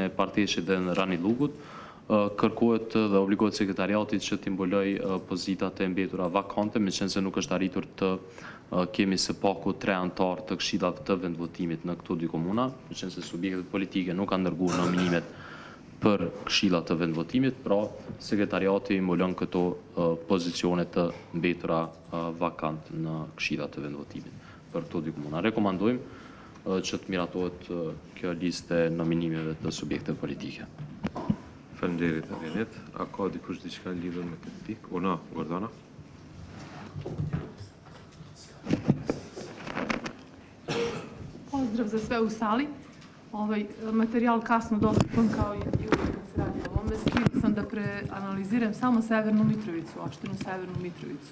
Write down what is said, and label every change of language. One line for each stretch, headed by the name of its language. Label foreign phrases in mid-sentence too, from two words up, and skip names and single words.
Albanian: e Parteshit dhe në Ranilugut, kërkohet dhe obligohet sekretariatit që të mbuloj pozitat e mbetura vakante, meqense nuk është arritur të kemi së paku 3 anëtarë të këshillave të vendvotimit në këto 2 komuna, meqense subjektet politike nuk kanë dërguar nominimet për këshillat të vendvotimit, pra sekretariati mbulon këto pozicione të mbetura vakant në këshillat të vendvotimit për këto 2 komuna. Rekomandojmë që të miratohet kjo listë e nominimeve të subjekteve politike. Faleminderit Avianet. A ka dikush diçka lidhur me këtë pikë? Ona, Gordana?
Serbian: Pozdrav za sve u sali. Ovaj materijal kasno dostupan kao i uvijek kad se radi o ovome. Htjela sam da preanaliziram samo Severnu Mitrovicu, opštinu Severnu Mitrovicu.